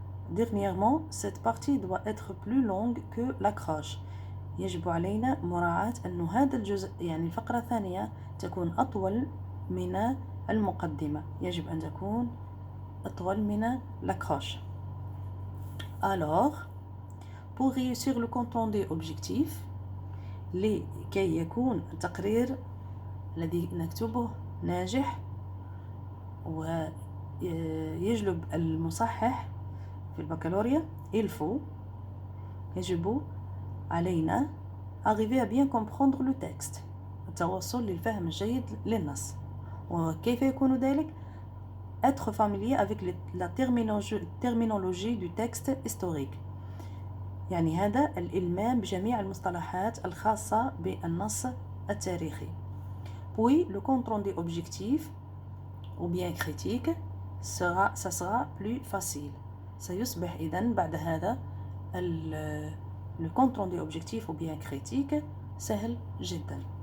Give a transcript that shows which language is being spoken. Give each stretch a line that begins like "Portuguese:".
French: Dernièrement, cette partie doit être plus longue que l'accroche.
Arabic: يجب علينا مراعاة أن هذا الجزء يعني الفقرة الثانية تكون أطول من المقدمة. يجب أن تكون أطول من l'accroche.
French: Alors, pour réussir le compte rendu objectif,
Arabic: لكي يكون التقرير الذي نكتبه ناجح ويجلب المصحح في البكالوريا، يجب علينا
French: arriver à bien comprendre le texte،
Arabic: التوصل للفهم الجيد للنص. وكيف يكون ذلك؟
French: être familier avec la terminologie du texte historique،
Arabic: يعني هذا الإلمام بجميع المصطلحات الخاصة بالنص التاريخي.
French: Puis le compte rendu objectif ou bien critique ça sera plus facile.
Arabic: سيصبح إذن بعد هذا
French: le compte rendu objectif ou bien critique
Arabic: سهل جدا.